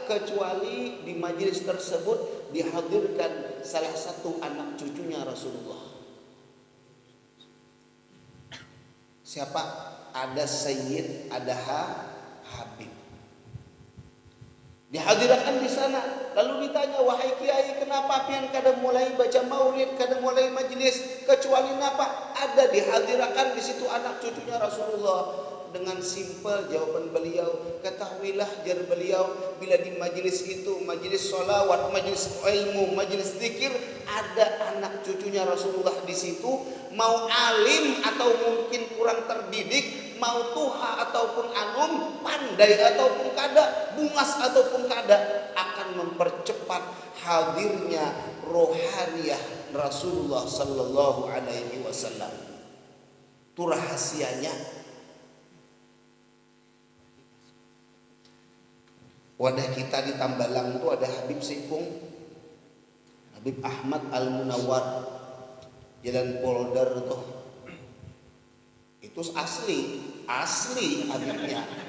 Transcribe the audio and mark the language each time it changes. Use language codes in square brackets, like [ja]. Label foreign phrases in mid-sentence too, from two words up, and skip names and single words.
[bjn] Kecuali di majelis tersebut dihadirkan salah satu anak cucunya Rasulullah. Siapa? Ada Sayyid, ada Habib. Dihadirkan di sana, lalu ditanya, wahai kiai, kenapa pian kada mulai baca maulid, kada mulai majelis, kecuali napa? Ada dihadirkan di situ anak cucunya Rasulullah. Dengan simpel jawaban beliau, ketahuilah jar beliau, bila di majelis itu, majelis sholawat, majelis ilmu, majelis zikir, ada anak cucunya Rasulullah di situ, mau alim atau mungkin kurang terdidik, mau tuha ataupun anum, pandai ataupun kada, bungas ataupun kada, akan mempercepat hadirnya rohaniyah Rasulullah [ar] صلى الله عليه وسلم. [bjn] Itu rahasianya. Wadah kita di Tambalang itu ada Habib Singkung, Habib Ahmad Al-Munawwar, Jalan Polder tuh. Itu asli Habibnya.